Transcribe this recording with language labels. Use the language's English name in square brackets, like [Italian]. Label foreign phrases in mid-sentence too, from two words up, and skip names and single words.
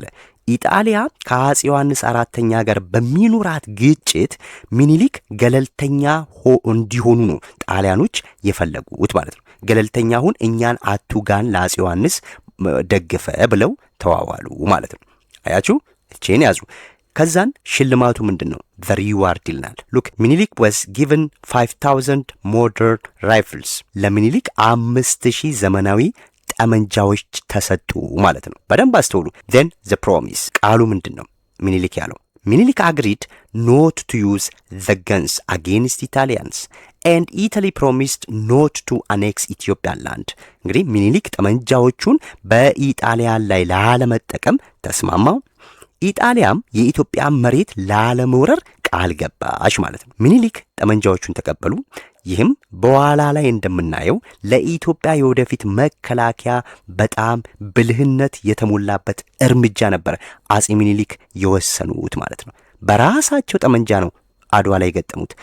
[Amharic] ኢጣሊያ ከአፄ ዮሐንስ አራተኛ ጋር በሚኖራት ግጭት ሚኒሊክ ገለልተኛ እንዲሆኑ ነው ጣሊያኖች የፈለጉት ማለት ነው። ገለልተኛ ሁን፣ እኛን አቱጋን ለአፄ ዮሐንስ ደግፈ ብለው ተዋዋሉ ማለት ነው። አያችሁ እቼን ያዙ። ከዛን ሽልማቱ ምንድን ነው? [English] the reward [Amharic] ይልናል። ሉክ ሚኒሊክ [English] was given 5000 modern rifles [Amharic] ለሚኒሊክ 5000 ዘመናዊ ጠመንጃዎች ተሰጡ ማለት ነው። በደንብ አስተውሉ። [English] then the promise [Amharic] ቃሉ ምንድን ነው? [English] ሚኒሊክ ያለው ሚኒሊክ agreed not to use the guns against Italians and Italy promised not to annex Ethiopian land። [Amharic] እንግዲህ ሚኒሊክ ጠመንጃዎቹን በኢጣሊያን ላይ ላለመጠቀም ተስማማው። ኢጣሊያም የኢትዮጵያ መሬት ላለመውረር ቃል ገባች ማለት ነው። ሚኒሊክ ጠመንጃዎቹን ተቀበሉ። ይህም በኋላ ላይ እንደምናየው ለኢትዮጵያ የወደፊት መከላከያ በጣም ብልህነት የተሞላበት እርምጃ ነበር አፄ ሚኒሊክ የወሰኑት ማለት ነው። በራሳቸው ጠመንጃ ነው አድዋ ላይ ገጠሙት።